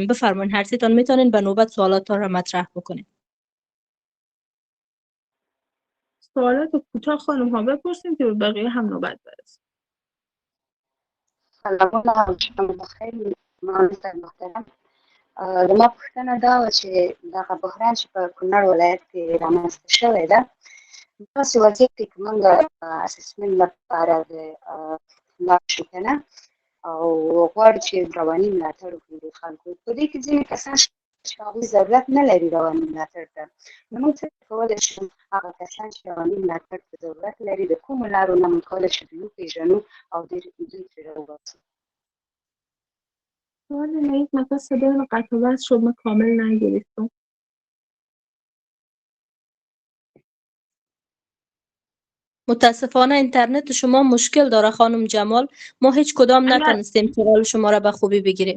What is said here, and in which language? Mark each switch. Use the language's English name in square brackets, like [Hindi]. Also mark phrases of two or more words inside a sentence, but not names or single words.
[Persian] بفرمایید هر سیتون میتونین به نوبت سوالاتتان را مطرح بکنین. سوالات کوتاه خانم ها بپرسیم که به بقیه هم نوبت برسه. سلام شما بخیر مهندس محترم. [Pashto] ما پوښتنه دا وه چې دغه بحران چې په کونړ ولایت کې رامنځته شوی ده، داسې وضعیت کې که موږ اسسمنټ لپاره د لاړ شو که نه او غواړو چې رواني ملاتړ وکړو د خلکو، په دې کې ځینې کسان چې هغوی ضرورت نه لري رواني ملاتړ ته، نو موږ څنګه کولی شو هغه کسان چې رواني ملاتړ ته ضرورت لري د کومو لارو نه موږ کولی شو دوی وپېژنو او دوی ترې راوباسو؟ [Persian] سوال نهید مثلا صدای قطع و وصل شد، ما کامل نگرفتم. متاسفانه اینترنت شما مشکل داره خانم جمال، ما هیچ کدام نتونستیم سوال شما را به خوبی بگیریم.